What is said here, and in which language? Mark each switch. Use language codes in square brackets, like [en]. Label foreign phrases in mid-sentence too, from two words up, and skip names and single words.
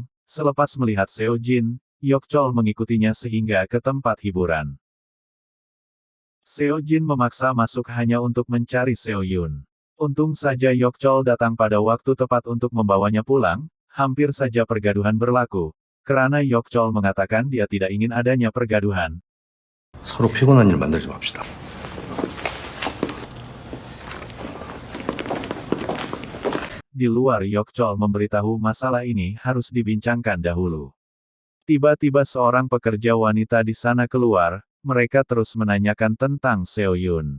[ms] Selepas melihat Seo Jin, Yok Chol mengikutinya sehingga ke tempat hiburan. Seo Jin memaksa masuk hanya untuk mencari Seo Yun. Untung saja Yok Chol datang pada waktu tepat untuk membawanya pulang, hampir saja pergaduhan berlaku. Karena Yok Chol mengatakan dia tidak ingin adanya pergaduhan. [ko] 서로 피곤한 일 만들지 맙시다. [ms] Di luar Yok Chol memberitahu masalah ini harus dibincangkan dahulu. Tiba-tiba seorang pekerja wanita di sana keluar, mereka terus menanyakan tentang Seo Yun.